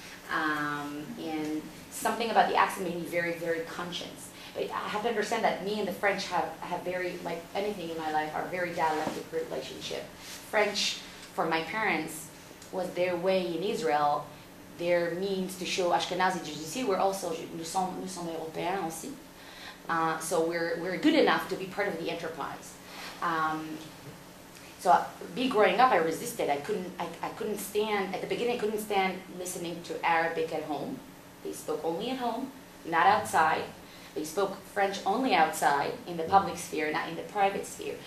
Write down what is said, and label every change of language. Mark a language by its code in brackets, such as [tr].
[en] And something about the accent made me very, very conscious. But I have to understand that me and the French have very, like anything in my life, are very dialectic relationship. French, for my parents, was their way in Israel, their means to show Ashkenazi Jews. We're also, [fr] nous sommes Européens aussi. [en] So we're good enough to be part of the enterprise. So me growing up, I resisted. I couldn't stand, at the beginning I couldn't stand listening to Arabic at home. They spoke only at home, not outside. They spoke French only outside, in the public sphere, not in the private sphere.